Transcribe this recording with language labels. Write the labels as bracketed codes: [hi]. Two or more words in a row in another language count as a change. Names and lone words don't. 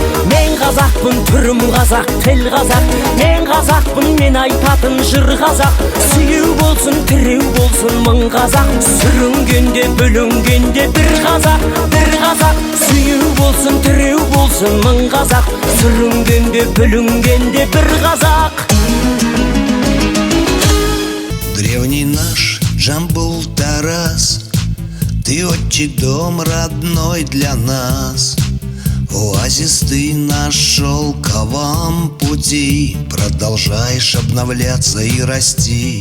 [kk] Мен қазақпын, түрім қазақ, тіл қазақ. Мен қазақпын, мен айтатын жыр қазақ. Сүйеу болсын, тіреу болсын мың қазақ. Сүрінгенде, бүлінгенде бір қазақ, бір қазақ. Сүйеу болсын, тіреу болсын мың қазақ. Сүрінгенде, бүлінгенде бір қазақ. [ru] Древний наш Джамбул Тарас, ты отчий дом родной для нас. Оазис ты на шелковом пути, продолжаешь обновляться и расти.